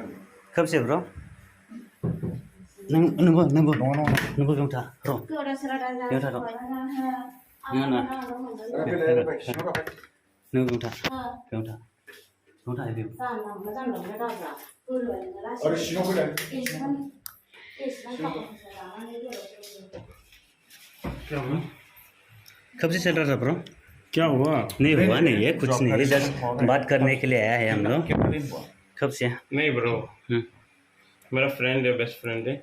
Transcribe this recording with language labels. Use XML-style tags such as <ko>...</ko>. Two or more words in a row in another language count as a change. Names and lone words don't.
<brx>खोबसे ब्र' नंगौ बेवथा र' बेवथा र' नों बेवथा अरे सिङाव फैलाय।</brx> <hi>कब से चल रहा था ब्रो? क्या हुआ? नहीं हुआ नहीं है, कुछ नहीं है, जस्ट बात करने के लिए आया है हम लोग। कब से? नहीं ब्रो, मेरा फ्रेंड है, बेस्ट फ्रेंड है।</hi>